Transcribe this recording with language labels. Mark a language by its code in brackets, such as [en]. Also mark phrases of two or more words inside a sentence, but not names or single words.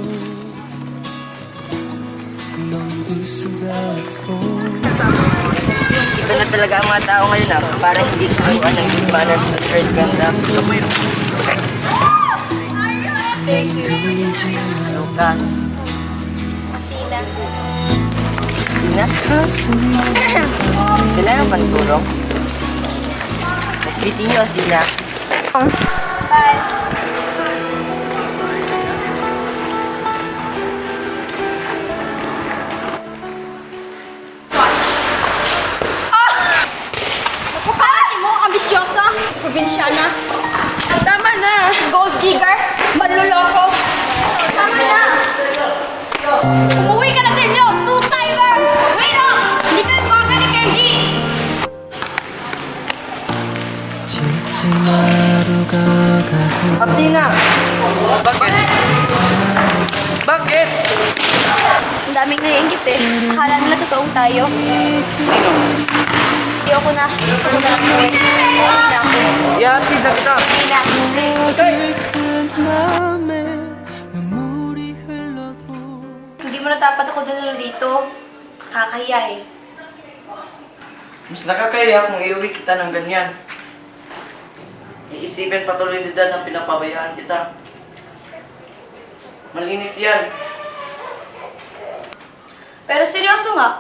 [ko] 넌 볼 수가 없고 [tl] Ito na talaga ang mga tao ngayon ah, para hindi turuan ng [en] good manners [tl] at third ganda. [ko] 들리지 [tl] Luka. Ina, [ko] 가슴이 [tl] sila yung panturong. [en] Let's Meeting you, Athena. Bye. [tl] Kapalaki mo, ambisyosa, probinsyana. Tama na, [en] gold digger, [tl] manluloko. Tama na. Umuwi ka na sa inyo, two-timer. Wait up! Hindi ka baga ni Kenji. [ko] 지친 하루가 가고 [tl] Athena! Bakit? Bakit? Ang daming naiingit eh. Akala nila totoong tayo. Sino? Ayoko na. Gusto ko na lang umuwi. Umuwi na ako. Ihatid na kita. Umuwi na. [ko] 마음에 눈물이 흘러도 [tl] Hindi mo na dapat ako dinala dito. Kakahiya eh. Mas nakakaya kung iuwi kita ng ganyan. Iisipin patuloy ni Dad na pinapabayaan kita. Malinis yan. Pero seryoso nga.